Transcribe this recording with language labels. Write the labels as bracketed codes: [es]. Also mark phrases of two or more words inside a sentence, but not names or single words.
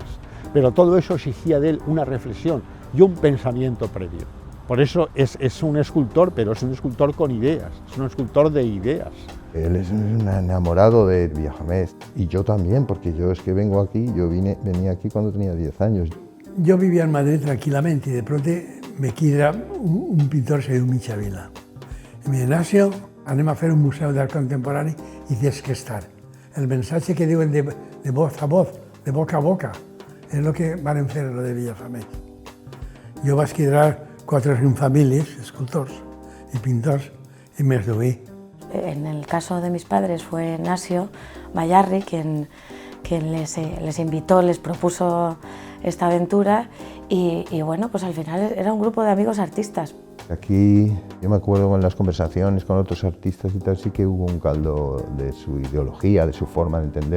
[es] Pero todo eso exigía de él una reflexión y un pensamiento previo. Por eso es un escultor, pero es un escultor con ideas, es un escultor de ideas. Él es un enamorado de Villafamés y yo también, porque yo es que vengo aquí, venía aquí cuando tenía 10 años. [ca] Jo vivia en Madrid tranquil·lament i [es] de pronto me queda un pintor [ca] que se diu Mitja Vila. I me diu, Ignacio, anem a fer un museu d'art contemporani i tens que estar. El missatge que diuen [es] de voz a voz, [ca] de boca a boca, és el que van fer lo de Villafamés. Jo vaig quedar 4 o 5 famílies, escultors y pintors, [es] y me subí. En el caso de mis padres fue Nasio Bayarri quien les invitó, les propuso esta aventura y bueno, pues al final era un grupo de amigos artistas. Aquí yo me acuerdo en las conversaciones con otros artistas y tal, sí que hubo un caldo de su ideología, de su forma de entender.